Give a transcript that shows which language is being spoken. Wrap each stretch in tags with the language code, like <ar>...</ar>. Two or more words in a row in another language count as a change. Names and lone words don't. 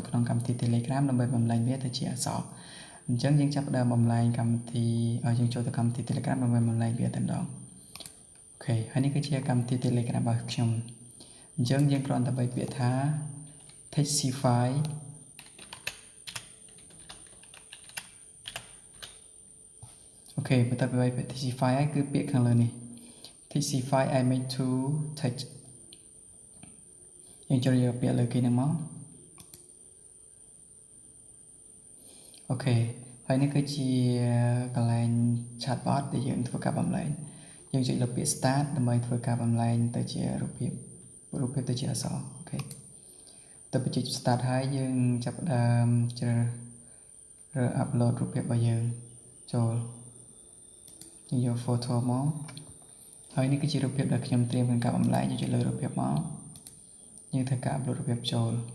<km>ក្នុងកម្មវិធី Telegram ដើម្បីបំលែងវាទៅជាអក្សរអញ្ចឹងយើងចាប់ផ្ដើមបំលែងកម្មវិធីឲ្យយើងចូលទៅកម្មវិធី Telegram ដើម្បីបំលែងវាតែម្ដងអូខេហើយនេះគឺជាកម្មវិធី Telegram របស់ខ្ញុំអញ្ចឹងយើងគ្រាន់តែបែកពាក្យថា Texify អូខេបន្ទាប់ពីបែកពាក្យ Texify ហើយគឺពាក្យខាងលើនេះ Texify</km> <en>image to text</en> <km>យើងចូលយកពាក្យលើគេហ្នឹងមក អូខេហើយនេះគឺជាកន្លែង chatbot ដែលយើងធ្វើការបំលែងយើងចុចលើពាក្យ start ដើម្បីធ្វើការបំលែងទៅជារូបភាពទៅជាអក្សរអូខេទៅបញ្ចុច start ហើយយើងចាប់ផ្ដើមជ្រើសរើស upload រូបភាពរបស់យើងចូលយើងយក photo មកហើយនេះគឺជារូបភាពដែលខ្ញុំត្រៀមក្នុងការបំលែងយើងចុចលើរូបភាពមកយើងធ្វើការ upload រូបភាពចូល</km>